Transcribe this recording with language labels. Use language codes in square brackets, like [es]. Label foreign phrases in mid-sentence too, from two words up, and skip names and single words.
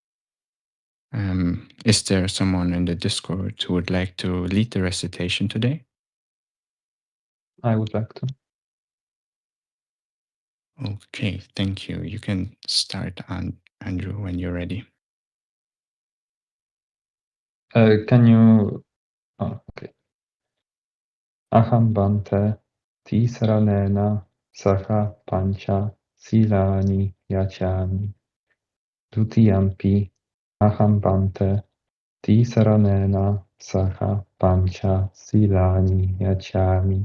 [en] Is there someone in the Discord who would like to lead the recitation today? I would like to. Okay, thank you. You can start, Andrew, when you're ready. Can you... Oh, okay. [pi] Aham bante tisranena saha pancha silani yachami. Dutiyampi aham bante tisranena saha pancha silani yachami.